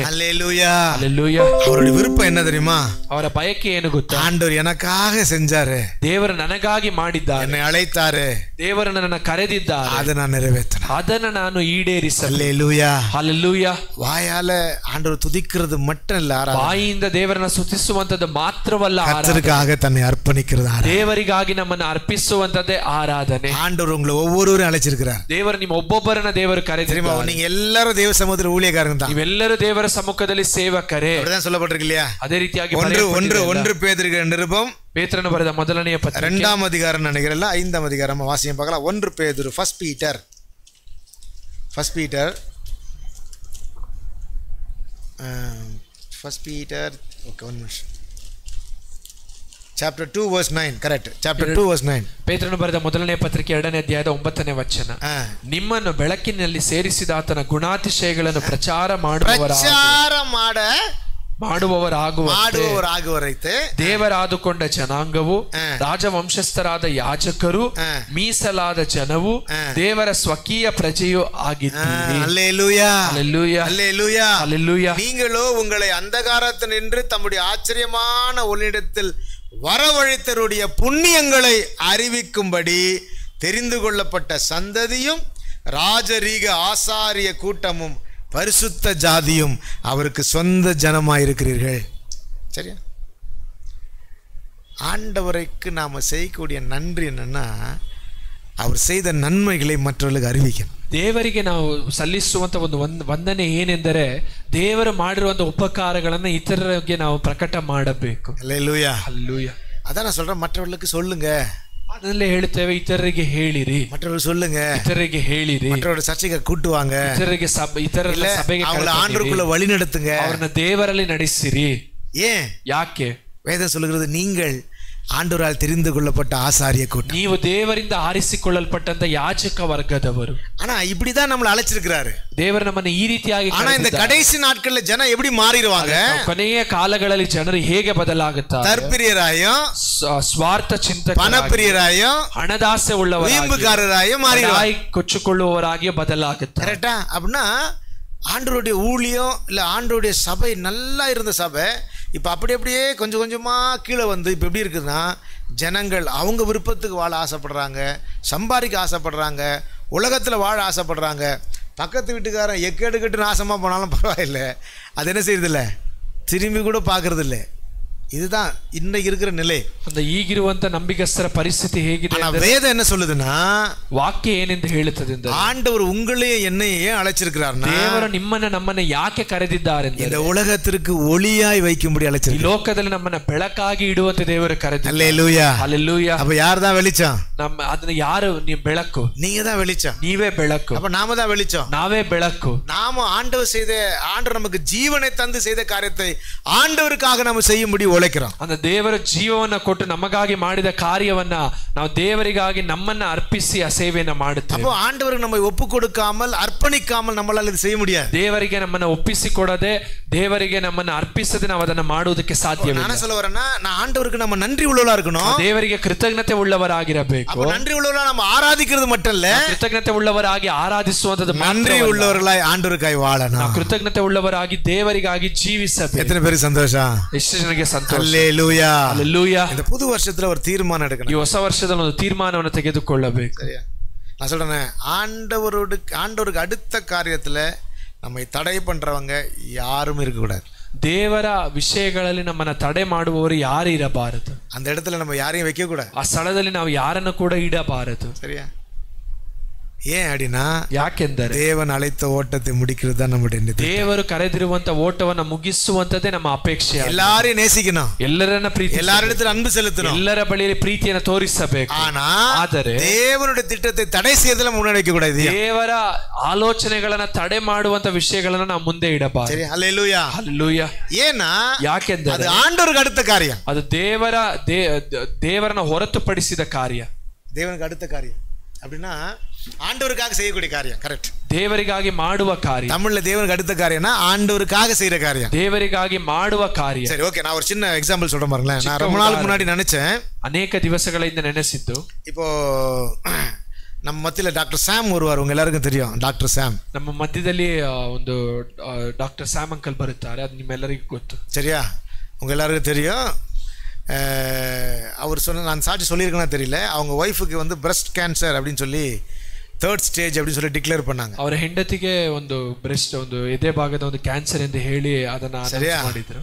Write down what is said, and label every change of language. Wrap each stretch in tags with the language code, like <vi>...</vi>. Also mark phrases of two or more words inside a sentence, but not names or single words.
<ta>அல்லேலூயா, அல்லேலூயா. அவருடைய விருப்பம் என்ன தெரியுமா?</ta> <kn>ಅವರ ಬಯಕೆ ಏನು ಗೊತ್ತಾ?</kn> <ta>ஆண்டவர் எனக்காக செஞ்சாரு,</ta> <kn>ದೇವರು ನನಗಾಗಿ ಮಾಡಿದ್ದಾರೆ,</kn> <ta>என்னை அழைத்தாரு,</ta> <kn>ದೇವರು ನನ್ನನ್ನು ಕರೆದಿದ್ದಾರೆ,</kn> <ta>அதை நான் நிறைவேற்றணும்,</ta> <kn>ಅದನ್ನು ನಾನು ಈಡೇರಿಸಲಿ.</kn> <ta>அல்லேலூயா,</ta> <kn>ಹಲ್ಲೆಲೂಯಾ.</kn> <ta>வாயால ஆண்டவர் துதிக்கிறது மட்டும் இல்ல,</ta> <kn>ಬಾಯಿಯಿಂದ ದೇವರನ್ನ ಸ್ತುತಿಸುವಂತದ್ದು ಮಾತ್ರವಲ್ಲ,</kn> <ta>கர்த்தருக்காக தன்னை அர்ப்பணிக்கிறது,</ta> <kn>ದೇವರಿಗಾಗಿ ನಮ್ಮನ್ನು ಅರ್ಪಿಸುವಂತದ್ದೇ ಆರಾಧನೆ.</kn> <ta>ஆண்டவர் உங்களை ஒவ்வொருவரையும் அழைச்சிருக்கிறார்.</ta> <kn>ದೇವರು ನಿಮ್ಮ ಒಬ್ಬೊಬ್ಬರನ್ನ ದೇವರು ಕರೆದಿದ್ದಾರೆ.</kn> <ta>நீங்க எல்லாரும் தேவ சமூகத்தில் ஊழியக்காரங்க தான்.</ta> <kn>ನೀವೆಲ್ಲರೂ ದೇವರ ಸಮ್ಮುಖದಲ್ಲಿ ಸೇವಕರೇ.</kn> <ta>அப்படிதான் சொல்லப்பட்டிருக்கு இல்லையா?</ta> <kn>ಅದೇ ರೀತಿಯಾಗಿ</kn> <ta>ஒன்று பேதுரு நிருபம்,</ta> <kn>ಪೇತ್ರನು ಬರೆದ ಮೊದಲನೆಯ ಪತ್ರಿಕೆ</kn> <ta>2ஆம் அதிகாரம் நினைக்கிறேன், 5ஆம் அதிகாரம் வாசியம் பார்க்கலாம்.</ta> <en>1 பேதுரு, ஃபர்ஸ்ட் பீட்டர் okay, 1 minute. Chapter 2 verse 9, correct. Chapter 2 verse 9.</en> <kn>ಪೇತ್ರನು ಬರೆದ ಮೊದಲನೆಯ ಪತ್ರಿಕೆ 2ನೇ ಅಧ್ಯಾಯದ 9ನೇ ವಚನ. ನಿಮ್ಮನ್ನು ಬೆಳಕಿನಲ್ಲಿ ಸೇರಿಸಿದ ಆತನ ಗುಣಾತಿಶಯಗಳನ್ನು ಪ್ರಚಾರ ಮಾಡುವವರಾಗುವಂತೆ ದೇವರಾದುಕೊಂಡ ಜನಾಂಗವು, ರಾಜವಂಶಸ್ಥರಾದ ಯಾಜಕರು, ಮೀಸಲಾದ ಜನವು, ದೇವರ ಸ್ವಕೀಯ ಪ್ರಜೆಯೂ ಆಗಿದ್ದೀರಿ.</kn> <ta>அல்லேலூயா, அல்லேலூயா, அல்லேலூயா, அல்லேலூயா. நீங்களோ உங்களை அந்தகாரத்தில் நின்று தம்முடைய ஆச்சரியமான ஒளியிடத்தில் வரவழைத்தருடைய புண்ணியங்களை அறிவிக்கும்படி தெரிந்து கொள்ளப்பட்ட சந்ததியும், ராஜரீக ஆசாரிய கூட்டமும், பரிசுத்த ஜாதியும், அவருக்கு சொந்த ஜனமாயிருக்கிறீர்கள். சரியா? ஆண்டவருக்கு நாம செய்யக்கூடிய நன்றி என்னன்னா, அவர் செய்த நன்மைகளை ಮற்றವರಿಗೆ அறிவிக்கணும்.</ta> <kn>ದೇವರಿಗೆ ನಾವು ಸಲ್ಲಿಸುವಂತ ಒಂದು ವಂದನೆ ಏನೆಂದರೆ, ದೇವರು ಮಾಡಿರುವಂತ ಉಪಕಾರಗಳನ್ನು ಇತರರಿಗೆ ನಾವು ಪ್ರಕಟ ಮಾಡಬೇಕು.</kn> <ta>அல்லேலூயா, அல்லேலூயா. அதான் நான் சொல்றேன், மற்றவர்களுக்கு சொல்லுங்க.</ta> <kn>ಅದನ್ನೇ ಹೇಳುತ್ತೇವೆ, ಇತರರಿಗೆ ಹೇಳಿರಿ,</kn> <ta>மற்றவர்கள் சொல்லுங்க,</ta> <kn>ಇತರರಿಗೆ ಹೇಳಿರಿ,</kn> <ta>மற்றவரோட சர்ச்சைக்கு கூட்டுவாங்க,</ta> <kn>ಇತರರಿಗೆ ಸಭೆಗೆ</kn> <ta>அவங்கள ஆண்டவருக்குள்ள வழி நடத்துங்க,</ta> <kn>ಅವರನ್ನ ದೇವರಲ್ಲಿ ನಡೆಸಿರಿ.</kn> <ta>ஏன்?</ta> <kn>ಯಾಕೆ?</kn> <ta>வேதம் சொல்லுகிறது, நீங்கள் ஆண்டவரால் தெரிந்து கொள்ளப்பட்ட ஆசாரிய கூட்டம்,</ta> <kn>ನೀವು ದೇವರಿಂದ ಆರಿಸಿಕೊಳ್ಳಲ್ಪಟ್ಟಂತ ಯಾಜಕ ವರ್ಗದವರು.</kn> <ta>ஆனா இப்படிதான் நம்மளை அழைச்சிருக்கிறாரு</ta> <kn>ದೇವರು ನಮ್ಮನ್ನು ಈ ರೀತಿಯಾಗಿ.</kn> <ta>ஆனா இந்த கடைசி நாட்கள்ல ஜனம் எப்படி மாறிடுவாங்க?</ta> <kn>ಕೊನೆಯ ಕಾಲಗಳಲ್ಲಿ ಜನರು ಹೇಗೆ ಬದಲಾಗುತ್ತಾರೆ?</kn> <ta>தற்பிரியராயும்,</ta> <kn>ಸ್ವಾರ್ಥ ಚಿಂತಕ,</kn> <ta>பணப்பிரியராயும்,</ta> <kn>ಹಣದಾಸೆ ಉಳ್ಳವರಾಗಿ,</kn> <ta>வீம்புக்காரராயும் மாறிடுவாங்க,</ta> <kn>ಕೊಚ್ಚಿಕೊಳ್ಳುವವರಾಗಿ ಬದಲಾಗುತ್ತಾರೆ.</kn> <ta>கரெக்டா? அப்படின்னா ஆண்டவருடைய ஊழியம் இல்ல ஆண்டவருடைய சபை நல்லா இருந்த சபை இப்போ அப்படியே கொஞ்சம் கொஞ்சமாக கீழே வந்து இப்போ எப்படி இருக்குதுன்னா, ஜனங்கள் அவங்க விருப்பத்துக்கு வாழ ஆசைப்படுறாங்க, சம்பாதிக்க ஆசைப்படுறாங்க, உலகத்தில் வாழ ஆசைப்படுறாங்க. பக்கத்து வீட்டுக்காரன் எக்கேடு கட்டு நாசமாக போனாலும் பரவாயில்லை, அது என்ன செய்யறதில்ல, திரும்பி கூட பார்க்கறதில்ல. இதுதான் இன்னைக்கு இருக்கிற நிலை.</ta> <kn>அந்த ಈಗಿರುವಂತ ನಂಬಿಗಸ್ತರ ಪರಿಸ್ಥಿತಿ ಹೇಗಿದೆ ಅಂದ್ರೆ ವೇದ</kn> <ta>என்ன சொல்லுதுன்னா,</ta> <kn>ವಾಕ್ಯ ಏನೆಂದು ಹೇಳುತ್ತದೆ ಅಂದರೆ,</kn> <ta>ஆண்டவர் உங்களையும் என்னையும் ஏன் அழைச்சிருக்கிறார்னா,</ta> <kn>ದೇವರು ನಿಮ್ಮನ್ನ ನಮ್ಮನ್ನ ಯಾಕೆ ಕರೆದಿದ್ದಾರೆ ಅಂದರೆ,</kn> <ta>இந்த உலகத்திற்கு ஒளியாய் வைக்கும்படி அழைச்சிருக்கிறார்.</ta> <kn>ಈ ಲೋಕದಲ್ಲಿ ನಮ್ಮನ್ನ ಬೆಳಕಾಗಿ ಇಡುವಂತೆ ದೇವರು ಕರೆದಿದ್ದಾರೆ.</kn> <ta>ஹல்லேலூயா,</ta> <kn>ಹಲ್ಲೆಲೂಯಾ.</kn> <ta>அப்ப யார் தான் வெளிச்சம்?</ta> <kn>ಅದನ್ನ ಯಾರು? ನೀವು ಬೆಳಕು,</kn> <ta>நீங்க தான் வெளிச்சம்,</ta> <kn>ನೀವೇ ಬೆಳಕು.</kn> <ta>அப்ப நாம தான் வெளிச்சம்,</ta> <kn>ನಾವೇ ಬೆಳಕು.</kn> <ta>நாம ஆண்டவர் நமக்கு ஜீவனை தந்து செய்த காரியத்தை ஆண்டவருக்காக நாம செய்யும்படி உழைக்கிறோம்.</ta> <kn>அந்த ದೇವರ ಜೀವವನ್ನ ಕೊಟ್ಟು ನಮಗಾಗಿ ಮಾಡಿದ ಕಾರ್ಯವನ್ನ ನಾವು ದೇವರಿಗಾಗಿ ನಮ್ಮನ್ನ ಅರ್ಪಿಸಿ ಆ ಸೇವೆಯನ್ನ ಮಾಡುತ್ತೇವೆ.</kn> <ta>அப்போ ஆண்டவருக்கு நம்ம ஒப்பு கொடுக்காமல் அர்ப்பணிக்காமல் நம்மளால இது செய்ய முடியாது.</ta> <kn>ದೇವರಿಗೆ ನಮ್ಮನ್ನ ಒಪ್ಪಿಸಿಕೊಡದೆ, ದೇವರಿಗೆ ನಮ್ಮನ್ನ ಅರ್ಪಿಸದೆ ನಾವು ಅದನ್ನ ಮಾಡುವುದಕ್ಕೆ ಸಾಧ್ಯವಿಲ್ಲ.</kn> <ta>ನಾನು சொல்ல வரேன்னா, நான் ஆண்டவருக்கு நம்ம நன்றி உள்ளவரா இருக்கணும்.</ta> <kn>ದೇವರಿಗೆ ಕೃತಜ್ಞತೆ ಉಳ್ಳವರಾಗಿರಬೇಕು.</kn> <ta>அப்ப நன்றி உள்ளவரா நம்ம ஆராதிக்கிறது மட்டும் இல்ல,</ta> <kn>ಕೃತಜ್ಞತೆ ಉಳ್ಳವರಾಗಿ ಆರಾಧಿಸುವಂತದ್ದು ಮಾತ್ರ.</kn> <ta>நன்றி உள்ளவர்களாய் ஆண்டவருக்காய் வாழணும்.</ta> <kn>ಕೃತಜ್ಞತೆ ಉಳ್ಳವರಾಗಿ ದೇವರಿಗಾಗಿ ಜೀವಿಸಬೇಕು.</kn> <ta>எத்தனை பேருக்கு சந்தோஷம்?</ta> <kn>ಎಷ್ಟು ಜನರಿಗೆ ಸಂತೋಷ?</kn> <ta>ஹல்லேலூயா,</ta> <kn>ಹಲ್ಲೆಲೂಯಾ.</kn> <ta>இந்த புது வருஷத்துல ஒரு தீர்மானம் எடுக்கணும்.</ta> <kn>ಈ ಹೊಸ ವರ್ಷದಲ್ಲಿ ಒಂದು ತೀರ್ಮಾನವನ್ನು ತೆಗೆದುಕೊಳ್ಳಬೇಕು.</kn> <ta>சரியா? நான் சொல்றேன், ஆண்டவருக்கு அடுத்த காரியத்துல நம்மை தடை பண்றவங்க யாரும் இருக்க கூடாது.</ta> <kn>ದೇವರ ವಿಷಯಗಳಲ್ಲಿ ನಮ್ಮನ್ನ ತಡೆ ಮಾಡುವವರು ಯಾರು ಇರಬಾರದು.</kn> <ta>அந்த இடத்துல நம்ம யாரையும் வைக்க கூடாது.</ta> <kn>ಆ ಸ್ಥಳದಲ್ಲಿ ನಾವು ಯಾರನ್ನು ಕೂಡ ಇಡಬಾರದು.</kn> <ta>சரியா? ஏன் அப்படின்னா,</ta> <kn>ಯಾಕೆಂದರೆ</kn> <ta>தேவன் அழைத்த ஓட்டத்தை முடிக்கிறது தான் நம்முடைய நிலை.</ta> <kn>ದೇವರು ಕರೆದಿರುವಂತ ಓಟವನ್ನ ಮುಗಿಸುವಂತದೇ ನಮ್ಮ ಅಪೇಕ್ಷೆ.</kn> <ta>எல்லாரையும் நேசிக்கணும்,</ta> <kn>ಎಲ್ಲರನ್ನ ಪ್ರೀತಿ,</kn> <ta>எல்லாரிடத்துல அன்பு செலுத்தணும்,</ta> <kn>ಎಲ್ಲರ ಬಳಿಯಲ್ಲಿ ಪ್ರೀತಿಯನ್ನು ತೋರಿಸಬೇಕು.</kn> <ta>ಆದರೆ தேவனுடைய திட்டத்தை தடை செய்யறதுல முன்னாடி வைக்க கூடாது.</ta> <kn>ದೇವರ ಆಲೋಚನೆಗಳನ್ನ ತಡೆ ಮಾಡುವಂತ ವಿಷಯಗಳನ್ನ ನಾವು ಮುಂದೆ ಇಡಬಾರದು.</kn> <ta>சரி, ஹல்லேலூயா,</ta> <kn>ಹಲ್ಲೆಲೂಯಾ.</kn> <ta>ஏன்னா</ta> <kn>ಯಾಕೆಂದರೆ</kn> <ta>ಅದು ஆண்டவருக்கு அடுத்த காரியம்.</ta> <kn>ಅದು ದೇವರನ್ನ ಹೊರತುಪಡಿಸಿದ ಕಾರ್ಯ.</kn> <ta>தேவனுக்கு அடுத்த காரியம் அப்படின்னா ஆண்டவருக்காக செய்யக்கூடிய காரியம். கரெக்ட்.</ta> <kn>ದೇವರಿಗಾಗಿ ಮಾಡುವ ಕಾರ್ಯ.</kn> <ta>தமிழ்ல தேவனுக்கு அடுத்த காரியம்னா ஆண்டவருக்காக செய்யற காரியம்.</ta> <kn>ದೇವರಿಗಾಗಿ ಮಾಡುವ ಕಾರ್ಯ.</kn> <ta>சரி, ஓகே. நான் ஒரு சின்ன எக்ஸாம்பிள் சொல்றேன் பாருங்களேன். நான் ரொம்ப நாளுக்கு முன்னாடி நினைச்சேன்,</ta> <kn>ಅನೇಕ ದಿವಸಗಳಿಂದ ನೆನೆಸಿದ್ದು,</kn> <ta>இப்போ நம்ம மத்தியில டாக்டர் சாம் வருவார். உங்க எல்லாருக்கும் தெரியும் டாக்டர் சாம்.</ta> <kn>ನಮ್ಮ ಮಧ್ಯದಲ್ಲಿ ಒಂದು ಡಾಕ್ಟರ್ ಸ್ಯಾಮ್ ಅಂಕಲ್ ಬರುತ್ತಾರೆ. ಅದು ನಿಮ್ಮೆಲ್ಲರಿಗೂ ಗೊತ್ತು.</kn> <ta>சரியா? உங்க எல்லாருக்கும் தெரியும். அவர் நான் சாட்சி சொல்லியிருக்கேன்னா தெரியல, அவங்க ஒய்ஃபுக்கு வந்து</ta> <en>breast cancer</en> <ta>அப்படின்னு சொல்லி</ta> <en>3rd stage</en> <ta>அப்படின்னு சொல்லி டிக்ளேர் பண்ணாங்க.</ta> <kn>ಅವರ ಹೆಂಡತಿಗೆ ಒಂದು ಬ್ರೆಸ್ಟ್, ಒಂದು ಎದೆ ಭಾಗದ ಒಂದು ಕ್ಯಾನ್ಸರ್ ಎಂದು ಹೇಳಿ ಅದನ್ನ ಅನೌನ್ಸ್ ಮಾಡಿದ್ರು.</kn>